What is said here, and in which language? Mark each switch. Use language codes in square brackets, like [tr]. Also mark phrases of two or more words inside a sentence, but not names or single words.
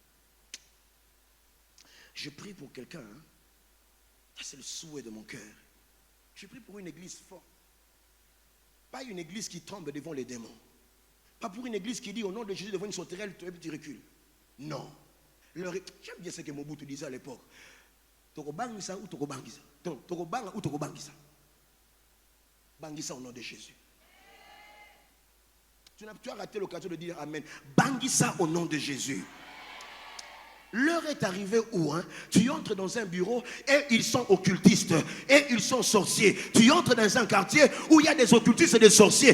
[fr] Je prie pour quelqu'un. C'est le souhait de mon cœur. Je prie pour une église forte. Pas une église qui tombe devant les démons. Pas pour une église qui dit au nom de Jésus devant une sauterelle, tu recules. Non. J'aime bien ce que Mobutu disait à l'époque. [ln] Toko bangisa ou toko bangisa. Toko banga ou toko bangisa. [fr] Bangisa au nom de Jésus. Tu as raté l'occasion de dire Amen. Bangisa au nom de Jésus. L'heure est arrivée où tu entres dans un bureau et ils sont occultistes et ils sont sorciers. Tu entres dans un quartier où il y a des occultistes et des sorciers.